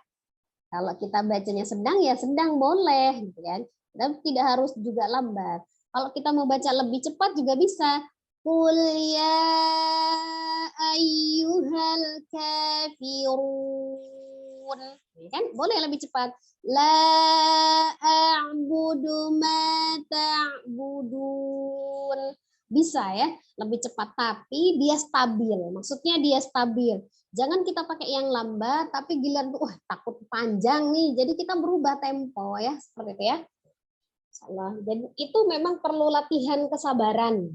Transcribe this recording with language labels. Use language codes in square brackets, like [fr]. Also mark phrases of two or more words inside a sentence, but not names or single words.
[id] Kalau kita bacanya sedang ya sedang boleh gitu kan. Dan tidak harus juga lambat. Kalau kita mau baca lebih cepat juga bisa. [ar] قل يا أيها الكافرون. [id] Kan boleh lebih cepat. [ar] لا أعبد ما تعبدون. [id] Bisa ya, lebih cepat tapi dia stabil. Maksudnya dia stabil. Jangan kita pakai yang lambat, tapi giliran tuh, takut panjang nih. Jadi kita berubah tempo ya, seperti itu ya. Jadi itu memang perlu latihan kesabaran.